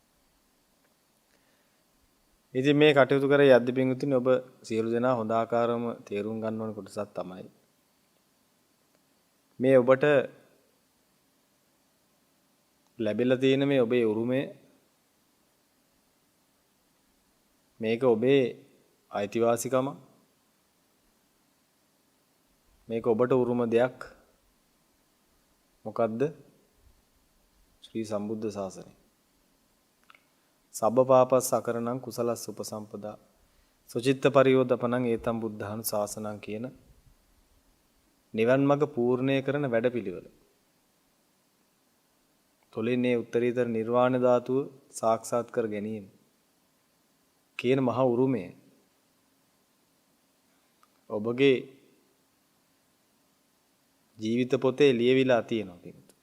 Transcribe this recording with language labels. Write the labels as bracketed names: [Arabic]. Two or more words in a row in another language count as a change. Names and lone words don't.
[Sinhala] ඉතින් මේ කටයුතු කර යද්දී පින්වතුනි, ඔබ සියලු දෙනා හොඳ ආකාරව තේරුම් ගන්න ඕන කොටසක් තමයි මේ ඔබට ලැබිලා තියෙන මේ ඔබේ උරුමය. මේක ඔබේ අයිතිවාසිකම. මේක ඔබට උරුම දෙයක්. මොකද්ද? ශ්‍රී සම්බුද්ධ ශාසනය. [Pali] සබ්බ පාපස් අකරණං කුසලස් උපසම්පදා සුචිත්ත පරියෝදපණං ඒතම් බුද්ධාන ශාසනං [Sinhala] කියන නිවන් මඟ පූර්ණය කරන වැඩපිළිවෙල. තොලින්නේ උත්තරීතර නිර්වාණ ධාතුව සාක්ෂාත් කර ගැනීම කියන මහා උරුමය ඔබගේ ජීවිත පොතේ ලියවිලා තියෙනවා.